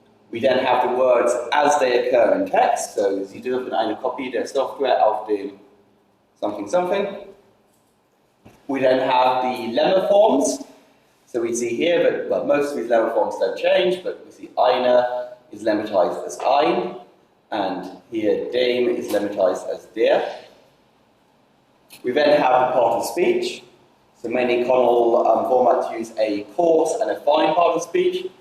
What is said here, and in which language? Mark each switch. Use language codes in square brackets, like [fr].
[en] We then have the words as they occur in text. [de] So Sie dürfen eine Kopie der Software auf dem [en] something something. We then have the lemma forms. So we see here, but most of these lemma forms don't change, but we see eine is lemmatized as ein, and here dem is lemmatized as der. We then have the part of speech. So many CONL formats use a coarse and a fine part of speech.